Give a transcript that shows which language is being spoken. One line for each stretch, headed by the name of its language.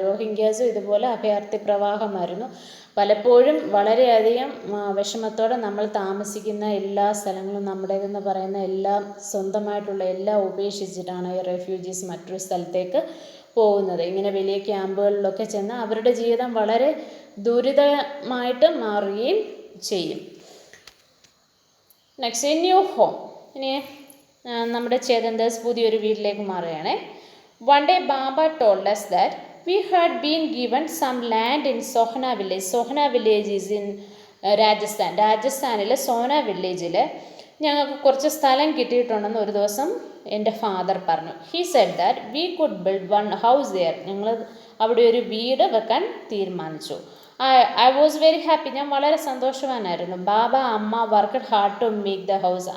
Malayalam: റോഹിംഗ്യാസും ഇതുപോലെ അഭയാർത്ഥി പ്രവാഹമായിരുന്നു. പലപ്പോഴും വളരെയധികം വിഷമത്തോടെ നമ്മൾ താമസിക്കുന്ന എല്ലാ സ്ഥലങ്ങളും നമ്മുടേതെന്ന് പറയുന്ന എല്ലാം സ്വന്തമായിട്ടുള്ള എല്ലാം ഉപേക്ഷിച്ചിട്ടാണ് ഈ റെഫ്യൂജീസ് മറ്റൊരു സ്ഥലത്തേക്ക് പോകുന്നത്. ഇങ്ങനെ വലിയ ക്യാമ്പുകളിലൊക്കെ ചെന്ന് അവരുടെ ജീവിതം വളരെ ദുരിതമായിട്ട് മാറുകയും ചെയ്യും.
English: Next, new home.
Malayalam: ഇനി നമ്മുടെ ചേതൻദാസ് പുതിയൊരു വീട്ടിലേക്ക് മാറുകയാണേ.
English: One day Baba told us that we had been given some land in Sohna village. Sohna village is in Rajasthan.
Malayalam: രാജസ്ഥാനിലെ സോന വില്ലേജിൽ ഞങ്ങൾക്ക് കുറച്ച് സ്ഥലം കിട്ടിയിട്ടുണ്ടെന്ന് ഒരു ദിവസം എൻ്റെ ഫാദർ പറഞ്ഞു.
English: He said that we could build one house there.
Malayalam: ഞങ്ങൾ അവിടെ ഒരു വീട് വെക്കാൻ തീരുമാനിച്ചു.
English: I was very happy.
Malayalam: ഞാൻ വളരെ സന്തോഷവാനായിരുന്നു.
English: Baba Amma worked hard to make the house.